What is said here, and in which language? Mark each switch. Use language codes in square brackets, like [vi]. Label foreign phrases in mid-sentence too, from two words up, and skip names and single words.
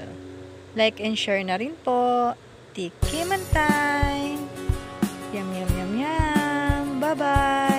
[en] Like and share [tl] na rin po. Tikiman time! [en] Yum yum yum yum! Bye bye!